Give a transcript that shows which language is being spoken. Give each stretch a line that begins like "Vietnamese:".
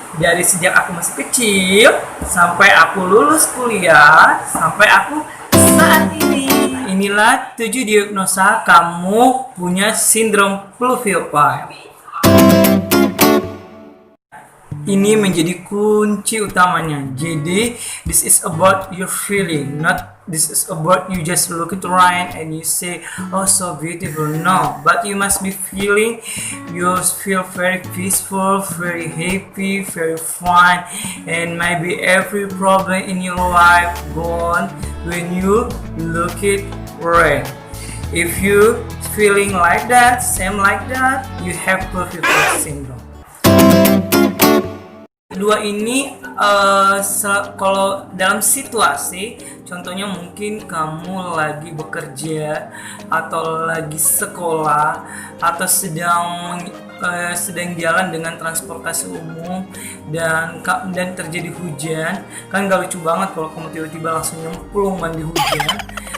Indonesian: Dari sejak aku masih kecil, sampai aku lulus kuliah, sampai aku saat ini. Inilah 7 diagnosa kamu punya sindrom pluviophile. Ini menjadi kunci utamanya. Jadi,
English: this is about your feeling, not this is about you just look at right and you say, oh so beautiful. No, but you must be feeling, you feel very peaceful, very happy, very fun, and maybe every problem in your life gone when you look at right. If you feeling like that, same like that, you have pluviophile syndrome.
Indonesian: Kedua ini kalau dalam situasi, contohnya mungkin kamu lagi bekerja atau lagi sekolah atau sedang jalan dengan transportasi umum dan terjadi hujan, kan gak lucu banget kalau kamu tiba-tiba langsung nyemplung mandi hujan.